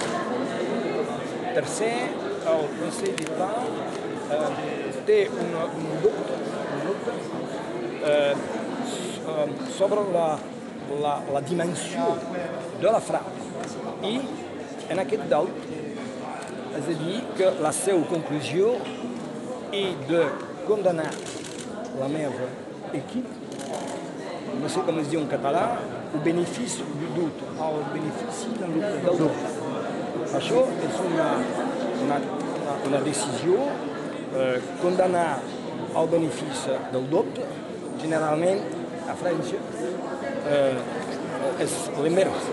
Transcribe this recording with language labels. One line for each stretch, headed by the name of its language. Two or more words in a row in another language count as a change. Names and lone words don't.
Catalan: Tercer, el Consell d'État té un dubte sobre la dimensió de la frau. I en aquest dubte és a dir que la seva conclusió és de condemnar la meva equip, no sé com es diu en català,
French: au bénéfice du doute,
Catalan: al benefici del dubte. Això és una decisió, condemnar al benefici del dubte, generalment a França és l'invers.